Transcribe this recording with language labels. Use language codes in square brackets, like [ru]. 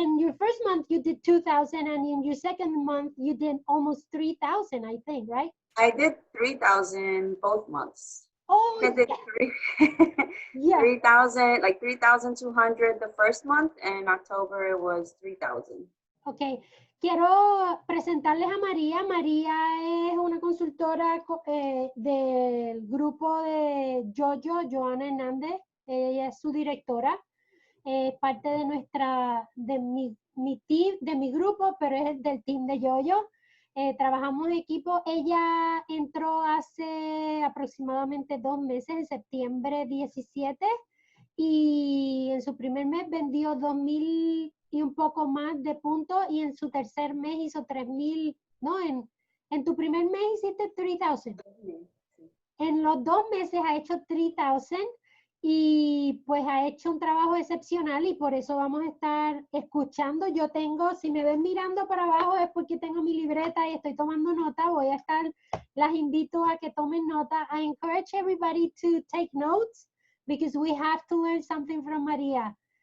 [en] in your first month you did 2,000, and in your second month you did almost 3,000, I think, right? I did 3,000 both months. I Oh did yeah, three, yeah. 3,000, like 3,200 the first month, and in October it was 3,000. [es] Ok, quiero presentarles a María. María es una consultora del grupo de Joana Hernández. Ella es su directora, parte de mi team, de mi grupo, pero es del team de Yoyo. Trabajamos en equipo. Ella entró hace aproximadamente 2 meses, en septiembre 17, y en su primer mes vendió 2,000 y un poco más de puntos, y en su tercer mes hizo 3,000, ¿no? En tu primer mes hiciste 3,000. En los 2 meses ha hecho 3,000, y pues ha hecho un trabajo excepcional, y por eso vamos a estar escuchando. Yo tengo, si me ven mirando para abajo es porque tengo mi libreta y estoy tomando nota. Voy a estar, las invito a que tomen nota. [en] I encourage everybody to take notes because we have to learn something from Maria.